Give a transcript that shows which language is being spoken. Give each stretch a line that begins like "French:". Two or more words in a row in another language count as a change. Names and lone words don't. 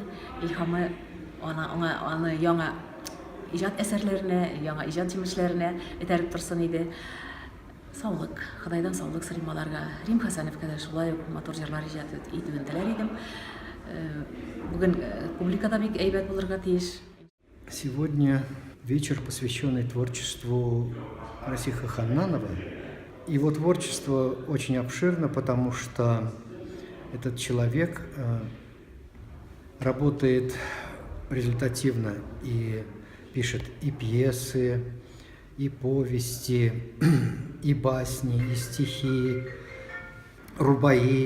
Tatar: Илһамы аны яңа иҗат әсәрләренә, яңа иҗат җимешләренә этәреп торсын иде. Саулык, Ходайдан саулык сорыйм аларга. Рим Хәсәновка да шулай ук матур җырлар иҗат итүен теләр идем. Бүген публикада бик әйбәт булырга тиеш.
Russian: Сегодня вечер, посвященный творчеству Рәсиха Ханнанова. Его творчество очень обширно, потому что этот человек работает результативно и пишет и пьесы, и повести, и басни, и стихи, рубаи.